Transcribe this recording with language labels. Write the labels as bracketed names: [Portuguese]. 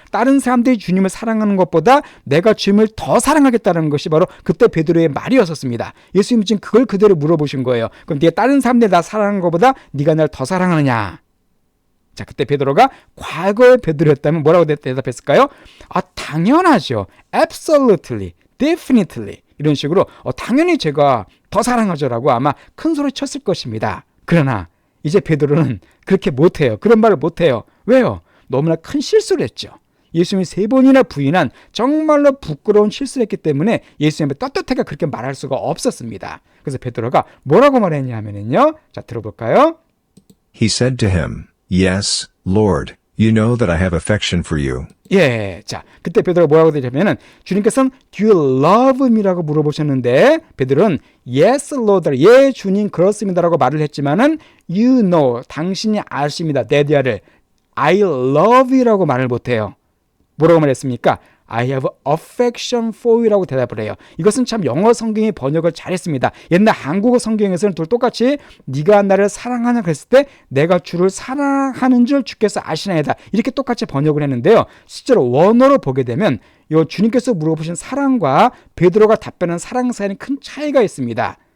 [Korean] 다른 사람들이 주님을 사랑하는 것보다 내가 주님을 더 사랑하겠다는 것이 바로 그때 베드로의 말이었었습니다. 예수님은 지금 그걸 그대로 물어보신 거예요. 그럼 네가 다른 사람들이 나 사랑하는 것보다 네가 날 더 사랑하느냐? 자, 그때 베드로가 과거의 베드로였다면 뭐라고 대답했을까요? 당연하죠. [English] Absolutely, definitely. [Korean] 이런 식으로 당연히 제가 더 사랑하죠라고 아마 큰 소리 쳤을 것입니다. 그러나 이제 베드로는 그렇게 못해요. 그런 말을 못해요. 왜요? 너무나 큰 실수를 했죠. 예수님이 3번이나 부인한 정말로 부끄러운 실수를 했기 때문에 예수님의 떳떳하게 그렇게 말할 수가 없었습니다. 그래서 베드로가 뭐라고 말했냐 하면은요. 자, 들어볼까요? [English] He said to him, Yes, Lord, you know that I have affection for you. [Korean] 예, 자, 그때 베드로가 뭐라고 대답하면은 주님께서는 [English] Do you love me [Korean] 라고 물어보셨는데 베드로는 [English] Yes, Lord, [Korean] 예, 주님 그렇습니다라고 말을 했지만은 [English] You know, [Korean] 당신이 아십니다. 데디아를 [English] I love you [Korean] 라고 말을 못해요. 뭐라고 말했습니까? [English] I have affection for you라고 [Korean] 대답을 해요. 이것은 참 영어 성경이 번역을 잘했습니다. 옛날 한국어 성경에서는 똑같이 네가 나를 사랑하냐 그랬을 때 내가 주를 사랑하는 줄 주께서 아시나이다. 이렇게 똑같이 번역을 했는데요. 실제로 원어로 보게 되면 이 주님께서 물어보신 사랑과 베드로가 답변한 사랑 사이에는 큰 차이가 있습니다.